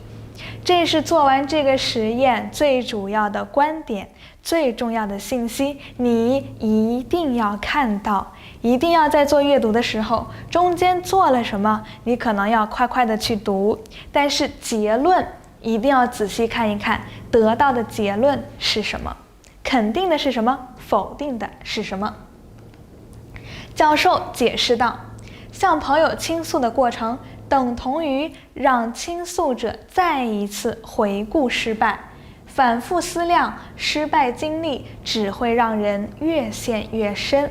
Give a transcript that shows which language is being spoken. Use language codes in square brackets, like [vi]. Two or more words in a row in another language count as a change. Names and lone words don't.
[zh] 這是做完這個實驗最主要的觀點，最重要的信息，你一定要看到，一定要在做閱讀的時候，中間做了什麼，你可能要快快的去讀，但是結論一定要仔細看一看，得到的結論是什麼，肯定的是什麼，否定的是什麼。教授解釋道，向朋友傾訴的過程等同於讓傾訴者再一次回顧失敗，反覆思量失敗經歷只會讓人越陷越深。